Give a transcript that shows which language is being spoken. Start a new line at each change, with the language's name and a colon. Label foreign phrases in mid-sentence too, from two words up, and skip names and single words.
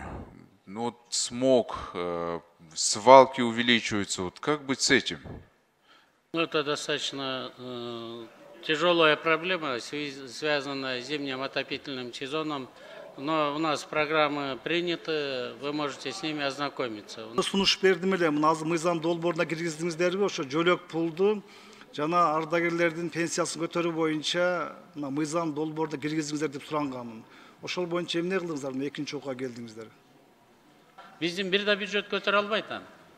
Russian: Ну вот смог, свалки увеличиваются. Вот как быть с этим? Ну, это достаточно тяжелая проблема, связанная с зимним отопительным сезоном. Но у нас программы приняты, вы можете с ними ознакомиться.
Kyrgyz: Сунуш бердим эле, азыр мыйзам долбооруна киргиздиңиздерби, ошо жөлөк пулду жана ардагерлердин пенсиясын көтөрүү боюнча мыйзам долбоорунда киргиздиңиздер деп суранганмын. Ошол боюнча эмне кылдыңыздар, экинчи окууга келдиңиздер? Биздин бир да бюджет көтөрө албайт аны.